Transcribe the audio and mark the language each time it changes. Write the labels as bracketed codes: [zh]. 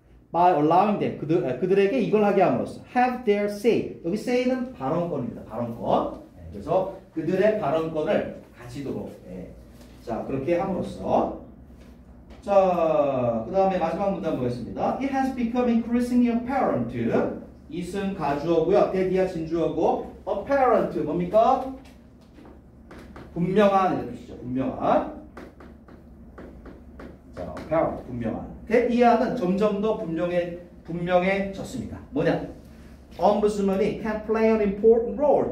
[en] by allowing them [ko] 그들에게 이걸 하게 함으로써 [en] have their say [ko] 여기 say는 발언권입니다. 발언권. 그래서 그들의 발언권을 가지도록 자 그렇게 함으로써 자 그 다음에 마지막 문단 보겠습니다. [en] It has become increasingly apparent [ko] 이승 가주어고요. 대디아 진주어고 apparent 뭡니까? 분명한 이런 뜻이죠. 분명한. 자, apparent 분명한. 대디아는 점점 더 분명해졌습니다. 뭐냐? [en] ombudsman이 can play an important role.